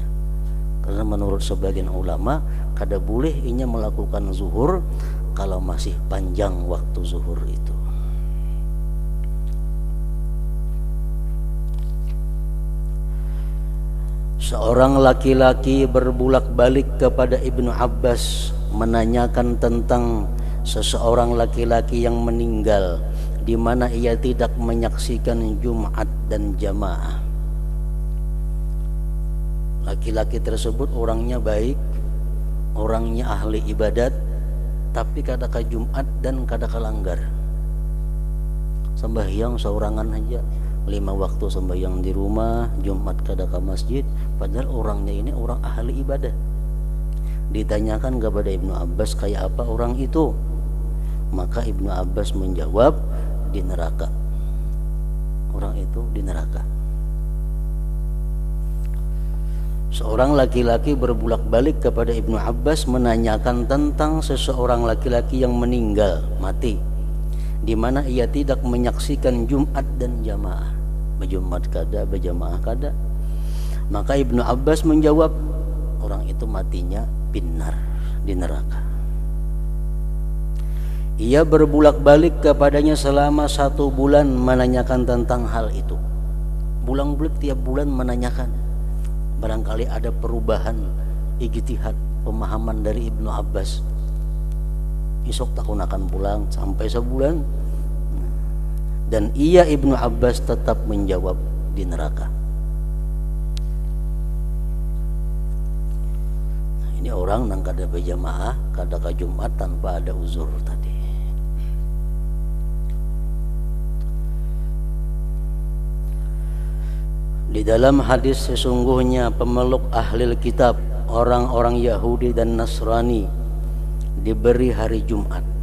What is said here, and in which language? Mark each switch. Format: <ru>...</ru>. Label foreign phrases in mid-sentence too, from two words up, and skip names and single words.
<bjn>Karena menurut sebagian ulama kada boleh inya melakukan zuhur kalau masih panjang waktu zuhur itu.</bjn> <id>Seorang laki-laki berbulak-balik kepada Ibnu Abbas menanyakan tentang seseorang laki-laki yang meninggal di mana ia tidak menyaksikan Jumat dan jamaah.</id> <bjn>Laki-laki tersebut orangnya baik, orangnya ahli ibadat, tapi kada ke Jumat dan kada ke langgar. Sembahyang seorangan aja, 5 waktu sembahyang di rumah, Jumat kada ke masjid, padahal orangnya ini orang ahli ibadah.</bjn> <id>Ditanyakan kepada Ibnu Abbas, kayak apa orang itu? Maka Ibnu Abbas menjawab, di neraka. Orang itu di neraka. Seorang laki-laki berbulak-balik kepada Ibnu Abbas menanyakan tentang seseorang laki-laki yang meninggal, mati, di mana ia tidak menyaksikan Jumat dan jamaah.</id> <bjn>Berjumat kada, berjamaah kada.</bjn> <id>Maka Ibnu Abbas menjawab, orang itu matinya binnar, di neraka. Ia berbulak-balik kepadanya selama 1 bulan menanyakan tentang hal itu. Bulang-balik tiap bulan menanyakan. Barangkali ada perubahan ijtihad pemahaman dari Ibnu Abbas.</id> <bjn>Esok takun akan pulang sampai sebulan.</bjn> <id>Dan ia Ibnu Abbas tetap menjawab di neraka.</id> <bjn>Nah, ini orang nang kada berjamaah, kada ke Jumat tanpa ada uzur tadi.</bjn> <id>Di dalam hadis sesungguhnya pemeluk ahli kitab, orang-orang Yahudi dan Nasrani diberi hari Jumat.</id>